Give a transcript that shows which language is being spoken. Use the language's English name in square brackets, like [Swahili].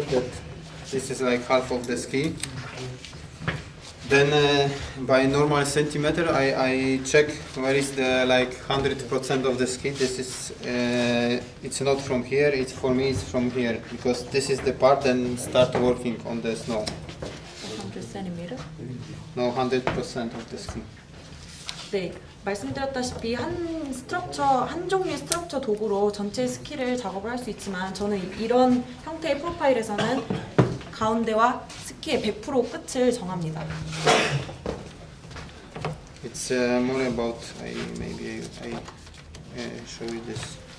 [English] That this is like half of the ski. Then by normal centimeter, I check where is the like 100% of the ski. This is it's not from here. It's for me. It's from here because this is the part. Then start working on the snow. 100 cm? No, 100% of the ski. [Korean] 네, 말씀드렸다시피 한 종류의 스트럭처 도구로 전체 스키를 작업을 할 수 있지만 저는 이런 형태의 프로파일에서는 가운데와 스키의 100% 끝을 정합니다. [English] It's more about maybe I show you this.